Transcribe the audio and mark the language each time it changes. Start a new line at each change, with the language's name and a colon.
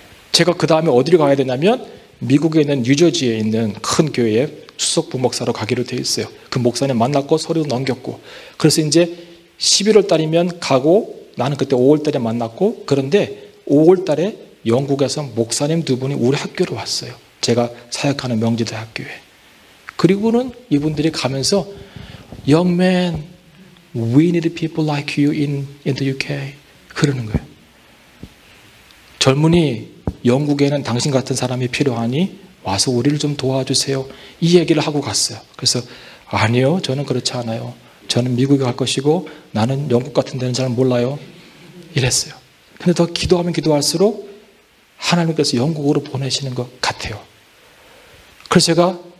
Korean: 제가 그 다음에 어디로 가야 되냐면 미국에 있는 뉴저지에 있는 큰 교회에 수석 부목사로 가기로 되어 있어요. 그 목사님 만났고 서류도 넘겼고, 그래서 이제 11월 달이면 가고, 나는 그때 5월 달에 만났고, 그런데 5월 달에 영국에서 목사님 2분이 우리 학교로 왔어요. 제가 사역하는 명지대학교에. 그리고는 이분들이 가면서
English: Young man, we need people like you in the UK.
Korean: 그러는 거예요. 젊은이, 영국에는 당신 같은 사람이 필요하니 와서 우리를 좀 도와주세요. 이 얘기를 하고 갔어요. 그래서 아니요, 저는 그렇지 않아요. 저는 미국에 갈 것이고 나는 영국 같은 데는 잘 몰라요. 이랬어요. 근데 더 기도하면 기도할수록 하나님께서 영국으로 보내시는 것 같아요. 그래서 제가